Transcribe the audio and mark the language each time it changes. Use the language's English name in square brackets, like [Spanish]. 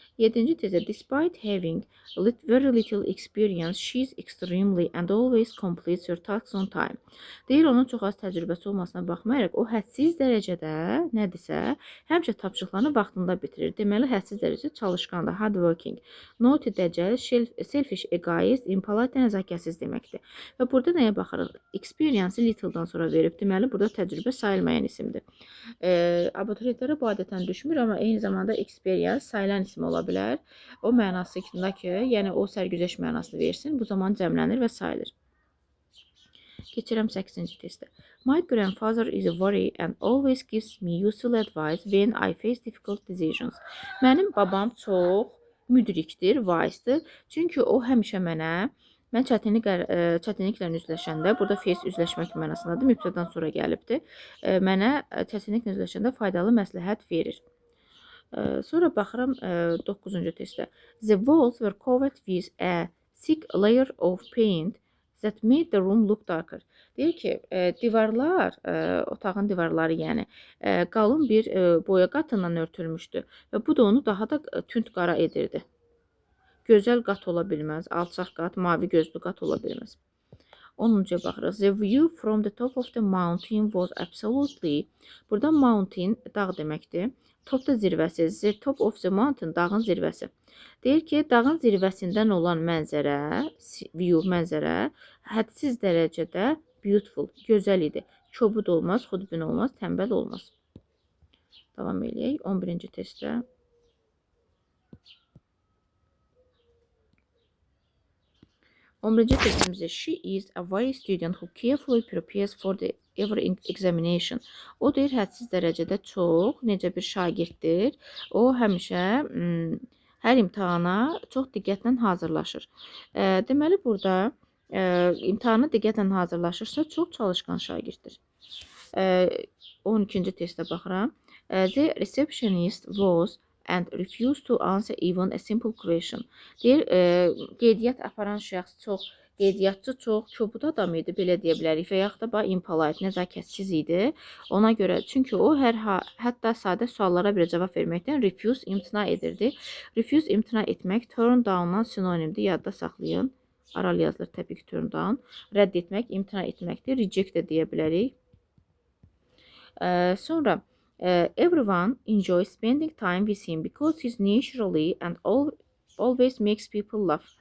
[Azerbaijani] 7-ci testdə [English] despite having very little experience, she is extremely and always completes her tasks on time. [Azerbaijani] Deyir, onun çox az təcrübəsi olmasına baxmayaraq, o hədsiz dərəcədə nədirsə, həmişə tapşırıqlarını vaxtında bitirir. Deməli, hədsiz dərəcədə çalışqandır, hardworking. Naughty, dəcəl, selfish, egoist, impolite, nəzakətsiz deməkdir. Və burada nəyə baxırıq? Experience-i little-dan sonra verib. Deməli, burada təcrübə sayılmayan isimdir. Abituriyentlərə bu adətən düşmür, amma eyni zamanda experience sayılan isim ola bilər. O mənasında ki, yəni o sərgüzəşt mənasını versin, bu zaman cəmlənir və sayılır. Keçirəm 8-ci testə. [English] My grandfather is worry and always gives me useful advice when I face difficult decisions. [Azerbaijani] Mənim babam çox müdrikdir, vaizdir. Çünki o həmişə mən çətinliklə üzləşəndə, burada face üzləşmək mənasındadır, mübtədən sonra gəlibdir. Mənə çətinliklə üzləşəndə faydalı məsləhət verir. Sonra baxıram 9-cu testdə. [English] The walls were covered with a thick layer of paint that made the room look darker. [Azerbaijani] Deyir ki, divarlar, otağın divarları yəni, qalın bir boya qatından örtülmüşdü və bu da onu daha da tünd qara edirdi. Gözəl qat ola bilməz, alçaq qat, mavi gözlü qat ola bilməz. 10-cuya baxırıq. [English] The view from the top of the mountain was absolutely, [Azerbaijani] burada mountain dağ deməkdir. Top da zirvəsi, the top of the mountain dağın zirvəsi. Deyir ki, dağın zirvəsindən olan mənzərə, view, mənzərə hədsiz dərəcədə beautiful, gözəl idi. Kobud olmaz, xudbin olmaz, tənbəl olmaz. Davam eləyək 11-ci testdə. 11-ci testimizdə [English] she is a very student who carefully prepares for every examination. [Azerbaijani] O deyir, hədsiz dərəcədə çox, necə bir şagirddir. O həmişə hər imtahana çox diqqətlə hazırlaşır. Deməli, burada imtahana diqqətlə hazırlaşırsa, çox çalışqan şagirddir. 12-ci testə baxıram. [English] The receptionist was and refused to answer even a simple question. [Azerbaijani] Deyir, qeydiyyat aparan şəxs qeydiyyatçı çox kobud adam idi, belə deyə bilərik və yaxud da impolite, nəzakətsiz idi. Ona görə, çünki o hətta sadə suallara belə cavab verməkdən refuse imtina edirdi. Refuse imtina etmək turn down-dan sinonimdir, yadda saxlayın. Aral yazılır təbii ki, turn down. Rədd etmək, imtina etməkdir. Reject də deyə bilərik. Sonra [English] everyone enjoys spending time with him because he's naturally and always makes people laugh.